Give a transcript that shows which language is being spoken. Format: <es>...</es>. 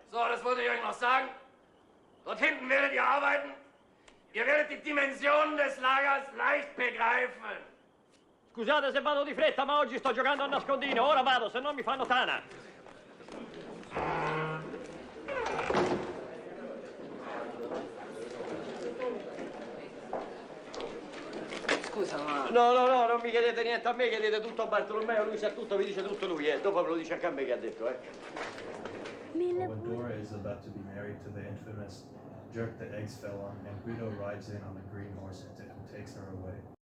<de>So, das wollte ich euch noch sagen. Dort hinten werdet ihr arbeiten. Ihr werdet die Dimensionen des Lagers leicht begreifen.</de> <it>Scusate se vado di fretta, ma oggi sto giocando a nascondino. Ora vado, se no mi fanno tana. Scusa, ma... No, non mi chiedete niente a me, chiedete tutto a Bartolomeo, lui sa tutto, vi dice tutto lui, Dopo ve lo dice anche a me che ha detto,</it> <en>When Dora is about to be married to the infamous jerk the eggs fell on, and Guido rides in on the green horse and takes her away.</en>